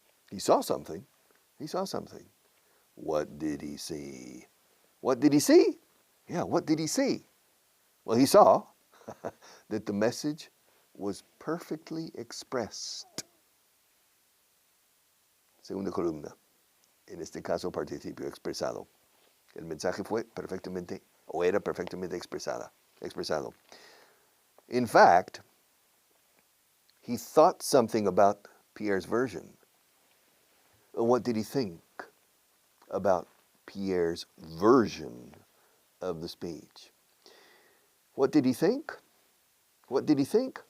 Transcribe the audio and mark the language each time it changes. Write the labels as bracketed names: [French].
[English] He saw something. He saw something. What did he see? What did he see? Yeah, what did he see? Well, he saw that the message was perfectly expressed. [Spanish] Segunda columna. En este caso, participio expresado. El mensaje fue perfectamente, o era perfectamente expresado. [English] In fact, he thought something about Pierre's version. What did he think about Pierre's version of the speech? What did he think? What did he think?